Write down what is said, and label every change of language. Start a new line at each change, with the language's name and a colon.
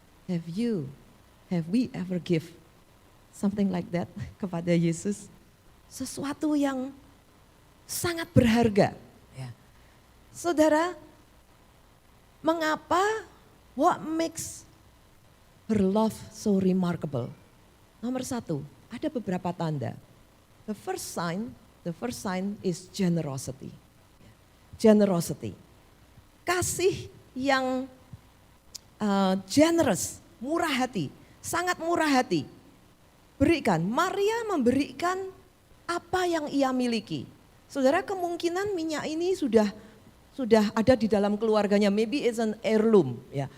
English: Have we ever give something like that
Indonesian: kepada Yesus? Sesuatu yang sangat berharga. Ya. Saudara, mengapa,
English: what makes her love so remarkable?
Indonesian: Nomor 1, ada beberapa tanda.
English: The first sign is generosity. Generosity.
Indonesian: Kasih yang generous, murah hati, sangat murah hati. Berikan, Maria memberikan apa yang ia miliki. Saudara, kemungkinan minyak ini sudah ada di dalam keluarganya,
English: maybe it's an heirloom
Indonesian: ya.